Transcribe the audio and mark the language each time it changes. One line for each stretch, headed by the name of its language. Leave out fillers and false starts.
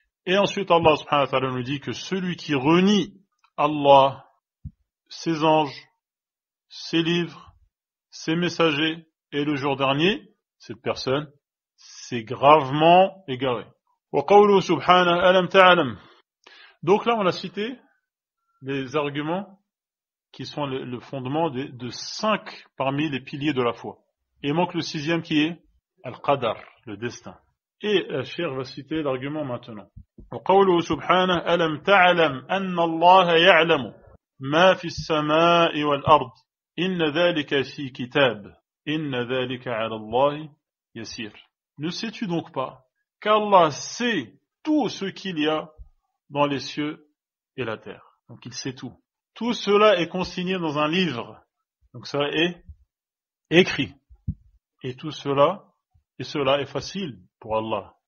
French: Et ensuite, Allah subhanahu wa ta'ala nous dit que celui qui renie Allah, ses anges, ses livres, ses messagers et le jour dernier, cette personne s'est gravement égarée.
Arabic: Wa qawluhu subhanahu alam ta'lam.
French: Donc là, on a cité les arguments qui sont le fondement de 5 parmi les piliers de la foi. Et il manque le 6e qui est al-qadar, le destin. Et le cheikh va citer l'argument maintenant.
Arabic: وقوله سبحانه ألم تعلم أن الله يعلم ما في السماء والأرض إن ذلك في كتاب إن ذلك على الله يسير.
French: Ne sais-tu donc pas qu'Allah sait tout ce qu'il y a dans les cieux et la terre. Donc il sait tout. Tout cela est consigné dans un livre. Donc ça est écrit. Et tout cela, est facile pour Allah.